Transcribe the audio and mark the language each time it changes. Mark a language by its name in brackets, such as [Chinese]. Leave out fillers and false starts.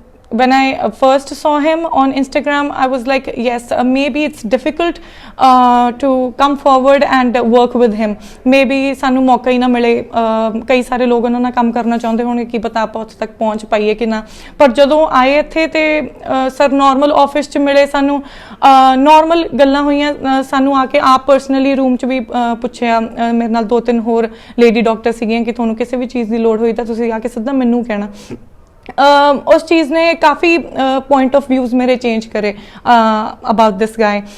[English] When I first saw him on Instagram, I was like, yes, maybe it's difficult to come forward and work with him. [Punjabi] Maybe ਸਾਨੂੰ ਮੌਕਾ ਹੀ ਨਾ ਮਿਲੇ, ਕਈ ਸਾਰੇ ਲੋਕ ਉਹਨਾਂ ਨਾਲ ਕੰਮ ਕਰਨਾ ਚਾਹੁੰਦੇ ਹੋਣਗੇ, ਕੀ ਪਤਾ ਆਪਾਂ ਉੱਥੇ ਤੱਕ ਪਹੁੰਚ ਪਾਈਏ ਕਿ ਨਾ. ਪਰ ਜਦੋਂ ਆਏ ਇੱਥੇ ਤੇ ਸਰ ਨਾਰਮਲ ਆਫਿਸ 'ਚ ਮਿਲੇ, ਸਾਨੂੰ ਨਾਰਮਲ ਗੱਲਾਂ ਹੋਈਆਂ, ਸਾਨੂੰ ਆ ਕੇ ਆਪ ਪਰਸਨਲੀ ਰੂਮ 'ਚ ਵੀ ਪੁੱਛਿਆ, ਮੇਰੇ ਨਾਲ 2-3 ਹੋਰ ਲੇਡੀ ਡਾਕਟਰ ਸੀਗੀਆਂ, ਕਿ ਤੁਹਾਨੂੰ ਕਿਸੇ ਵੀ ਚੀਜ਼ ਦੀ ਲੋੜ ਹੋਈ ਤਾਂ ਤੁਸੀਂ ਆ ਕੇ ਸਿੱਧਾ ਮੈਨੂੰ ਕਹਿਣਾ. [Hindi] उस चीज़ ने काफ़ी पॉइंट ऑफ व्यूज़ मेरे चेंज करे [English] about this guy.